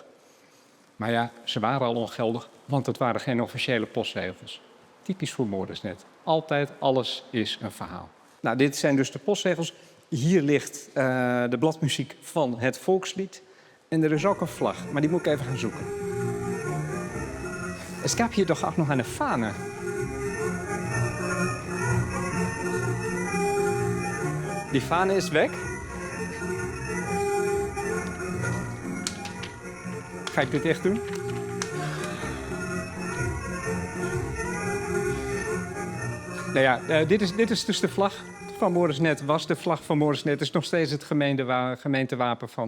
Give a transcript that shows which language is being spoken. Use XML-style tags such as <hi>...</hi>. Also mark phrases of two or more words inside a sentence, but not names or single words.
<nl>Maar ja, ze waren al ongeldig, want het waren geen officiële postzegels. Typisch voor Moresnet. Altijd alles is een verhaal. Nou, dit zijn dus de postzegels. Hier ligt de bladmuziek van het volkslied. En er is ook een vlag, maar die moet ik even gaan zoeken.</nl> <de>Es gab hier doch auch noch eine Fahne. Die Fahne ist weg.</de> <nl>Ga ik dit echt doen? Nou ja, dit is dus de vlag van Moresnet. Was de vlag van Moresnet. Het is nog steeds het gemeentewapen van...</nl>